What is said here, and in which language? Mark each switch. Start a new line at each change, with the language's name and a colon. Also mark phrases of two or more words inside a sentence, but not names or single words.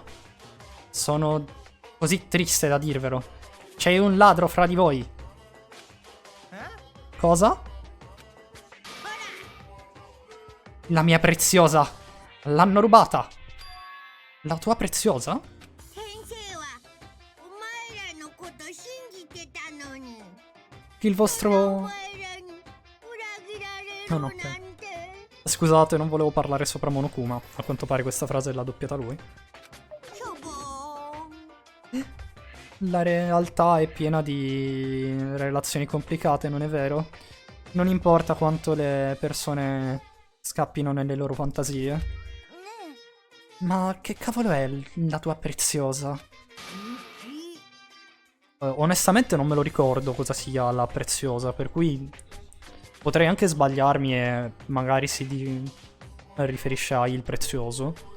Italian: Sono così triste da dirvelo. C'è un ladro fra di voi. Cosa? La mia preziosa. L'hanno rubata. La tua preziosa?
Japanese: 先生はお前らのこと信じてたのに
Italian: Il
Japanese: お
Italian: vostro...
Japanese: 前らに裏切られる
Italian: No,
Japanese: なん
Italian: no,
Japanese: て
Italian: Scusate, non volevo parlare sopra Monokuma. A quanto pare questa frase l'ha doppiata lui.
Japanese: しょぼーん
Italian: La realtà è piena di relazioni complicate, non è vero? Non importa quanto le persone scappino nelle loro fantasie.
Japanese: ね
Italian: Ma che cavolo è la tua preziosa? Onestamente non me lo ricordo cosa sia la preziosa, per cui potrei anche sbagliarmi e magari riferisce a il prezioso.